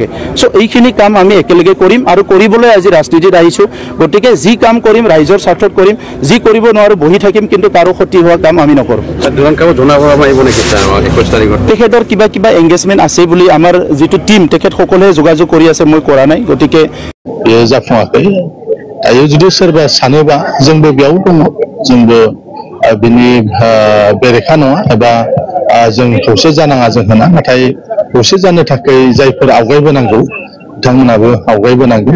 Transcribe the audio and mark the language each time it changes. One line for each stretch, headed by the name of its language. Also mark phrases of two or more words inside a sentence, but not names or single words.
Assamese: চ' এইখিনি কাম আমি একেলগে কৰিম আৰু কৰিবলৈ আজি ৰাজনীতিত আহিছোঁ। গতিকে যি কাম কৰিম ৰাইজৰ স্বাৰ্থত কৰিম, যি কৰিব নোৱাৰোঁ বহি থাকিম, কিন্তু কাৰো ক্ষতি হোৱা কাম আমি নকৰোঁ। তেখেতৰ কিবা কিবা এংগেজমেণ্ট আছে বুলি আমাৰ যিটো টিম তেখেতসকলে যোগাযোগ কৰি আছে, মই কৰা নাই। গতিকে
Bodo: बेयो जाफुङाखै। दायो जुदि सोरबा सानोबा जोंबो बेयाव दङ, जोंबो बिनि बेरेखा नङा एबा जों खौसे जानाङा जों होना। नाथाय खौसे जानो थाखाय जायफोर आवगायबोनांगौ बिथांमोनाबो आवगायबोनांगौ।